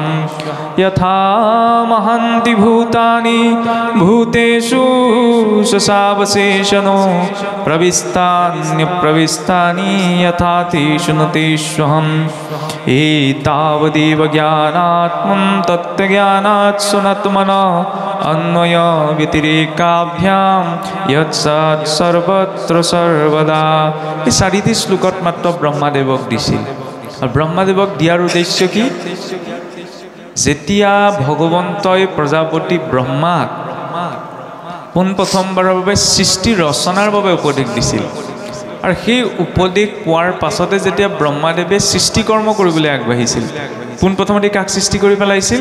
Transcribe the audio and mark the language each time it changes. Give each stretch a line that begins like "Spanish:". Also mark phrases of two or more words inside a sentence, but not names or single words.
Sanskrit: যথা মহান্তি ভূতানি ভূতেষু সসাবশেষনো প্রবিস্তান্যপ্রবিস্তানি যথা তেষু নতেষ্যহম এতাবদেব জ্ঞানাত্মং তত্ত্বজ্ঞানাৎ সুনাত্মনা अन्वय व्यतिरेकाभ्याम यत्सत् सर्वत्र सर्वदा।
Assamese: এই 4টি শ্লোকত মাত্ৰ ব্ৰহ্মাদেৱক দিছিল। আৰু ব্ৰহ্মাদেৱক দিয়াৰ উদ্দেশ্য কি? যেতিয়া ভগৱন্তই প্ৰজাপতি ব্ৰহ্মাক পোনপ্ৰথমবাৰৰ বাবে সৃষ্টি ৰচনাৰ বাবে উপদেশ দিছিল। আৰু সেই উপদেশ পোৱাৰ পাছতে যেতিয়া ব্ৰহ্মাদেৱে সৃষ্টিকৰ্ম কৰিবলৈ আগবাঢ়িছিল, পোনপ্ৰথমতে কাক সৃষ্টি কৰি পেলাইছিল?